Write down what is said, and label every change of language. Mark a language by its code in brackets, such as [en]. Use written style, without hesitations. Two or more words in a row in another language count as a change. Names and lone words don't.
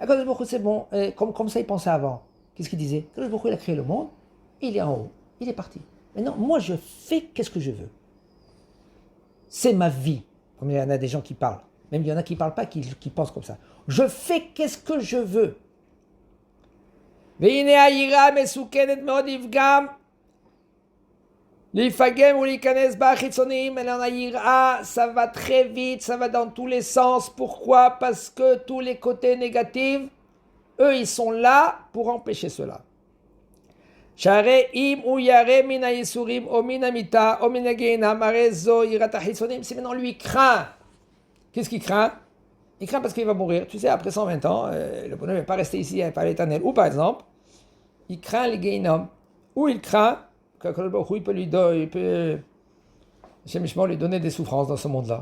[he] הקדוש ברוך הוא, [fr] c'est bon, comme ça il pensait avant. Qu'est-ce qu'il disait? [he] הקדוש ברוך הוא, [fr] il a créé le monde, il est en haut, il est parti. Maintenant, moi je fais qu'est-ce que je veux. c'est ma vie. Comme il y en a des gens qui parlent. Même il y en a qui ne parlent pas, qui pensent comme ça. Je fais qu'est-ce que je veux. [he] והנה העירה מסוכנת מאוד לפגם, להיפגם ולהיכנס בה חיצוניים. אלא העירה, [fr] ça va très vite, ça va dans tous les sens. Pourquoi? Parce que tous les côtés négatifs, eux, ils sont là pour empêcher cela. [he] שהרי אם הוא ירא מן הייסורים או מן המיתה או מן הגיהנם, הרי זו יראת החיצונים. [fr] Si maintenant lui craint, qu'est-ce qu'il craint? Il craint parce qu'il va mourir. Tu sais, après 120 ans, le bonhomme ne va pas rester ici par l'éternel. Ou par exemple, il craint les Gehinnom. Ou il craint qu' [he] הקדוש ברוך הוא, [fr] il peut lui donner des souffrances dans ce monde-là.